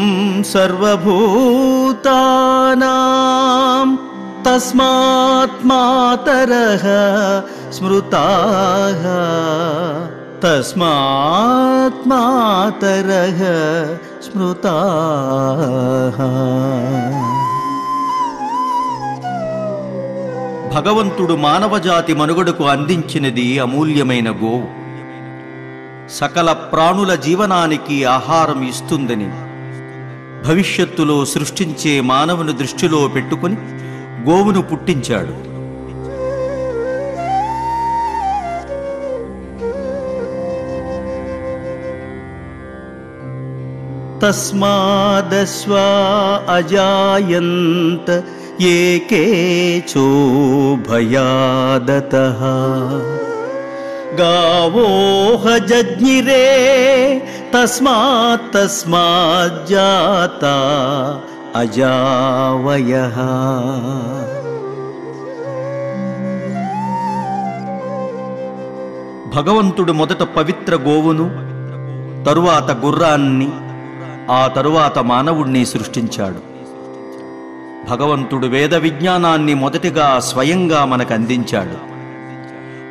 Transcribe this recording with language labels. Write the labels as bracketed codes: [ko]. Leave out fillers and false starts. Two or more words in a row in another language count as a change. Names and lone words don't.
[sa] सर्वभूतानां तस्मात् मातरः स्मृताः तस्मात् मातरः स्मृताः। [te] భగవంతుడు మానవజాతి మనుగడకు అందించినది అమూల్యమైన గోవు. సకల ప్రాణుల జీవనానికి ఆహారం ఇస్తుందని భవిష్యత్తులో సృష్టించే మానవుని దృష్టిలో పెట్టుకుని గోవును పుట్టించాడు. [sa] तस्मादश्वा अजायन्त एकेचो भयादतः गावोह जज्ञिरे तस्माज्जाता अजावयः। [te] భగవంతుడు మొదట పవిత్ర గోవును, తరువాత గుర్రాన్ని, ఆ తరువాత మానవుణ్ణి సృష్టించాడు. భగవంతుడు వేద విజ్ఞానాన్ని మొదటిగా స్వయంగా మనకు అందించాడు.